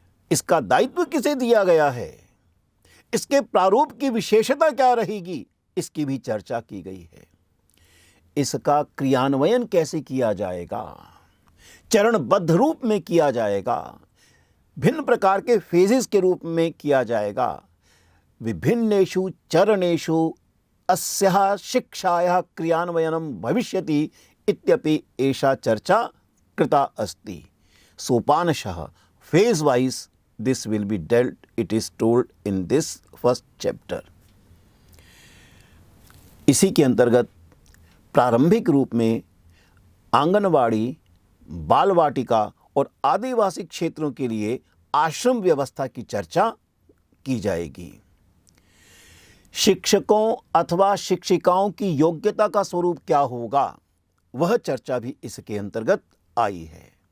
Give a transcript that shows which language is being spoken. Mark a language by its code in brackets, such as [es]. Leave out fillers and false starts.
[hi] इसका दायित्व किसे दिया गया है, इसके प्रारूप की विशेषता क्या रहेगी, इसकी भी चर्चा की गई है। इसका क्रियान्वयन कैसे किया जाएगा, चरणबद्ध रूप में किया जाएगा, भिन्न प्रकार के फेजेस के रूप में किया जाएगा। [sa] विभिन्नेषु चरणेषु अस्याः शिक्षायाः क्रियान्वयनं भविष्यति इत्यपि एषा चर्चा कृता अस्ति। [en] सोपानशः phase wise this will be dealt, it is told in this first chapter। [hi] इसी के अंतर्गत प्रारंभिक रूप में आंगनवाड़ी, बाल वाटिका और आदिवासी क्षेत्रों के लिए आश्रम व्यवस्था की चर्चा की जाएगी। शिक्षकों अथवा शिक्षिकाओं की योग्यता का स्वरूप क्या होगा, वह चर्चा भी इसके अंतर्गत आई है।